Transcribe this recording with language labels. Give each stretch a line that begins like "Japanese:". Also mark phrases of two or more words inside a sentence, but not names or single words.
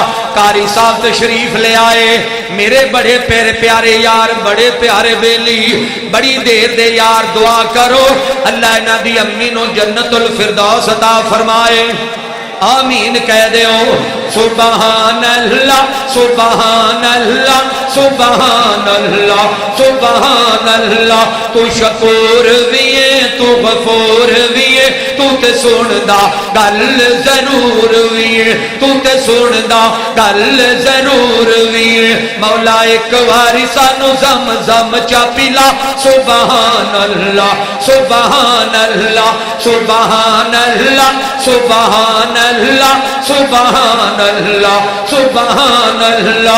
Punjabi: قاری صاحب تشریف لے آئے، میرے بڑے پیارے یار، بڑے پیارے بیلی، بڑی دیر دے یار، دعا کرو اللہ انہاں دی امی نو جنت الفردوس عطا فرمائے، آمین کہہ دیو۔
Arabic: سبحان اللہ سبحان اللہ سبحان اللہ سبحان اللہ۔
Punjabi: تو شکور بھی ہے تو غفور بھی ہے، تو تے سندا گل ضرور بھی ہے، تو تے سندا گل ضرور بھی ہے۔ مولا ایک واری سانو زم زم چا پلا،
Arabic: سبحان اللہ سبحان اللہ سبحان اللہ سبحان اللہ سبحان اللہ سبحان اللہ۔